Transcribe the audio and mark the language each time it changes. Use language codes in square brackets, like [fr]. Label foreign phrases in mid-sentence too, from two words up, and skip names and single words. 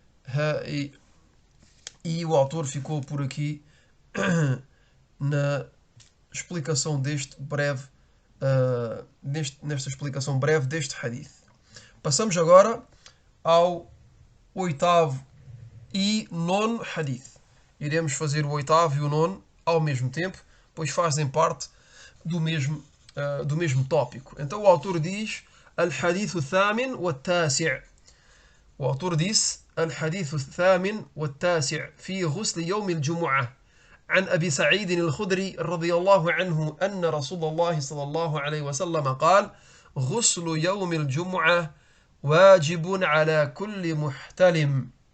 [pt] E o autor ficou por aqui na explicação nesta explicação breve deste hadith. Passamos agora ao oitavo e nono hadith. Iremos fazer o oitavo e o nono ao mesmo tempo, pois fazem parte do mesmo tópico. Então o autor diz: [ar] الحديث الثامن والتاسع'. [pt] O autor disse: [ar] الحديث الثامن والتاسع في غسل يوم الجمعة. عن أبي سعيد الخدري رضي الله عنه أن رسول الله صلى الله عليه وسلم قال: غسل يوم الجمعة واجب على كل محتلم.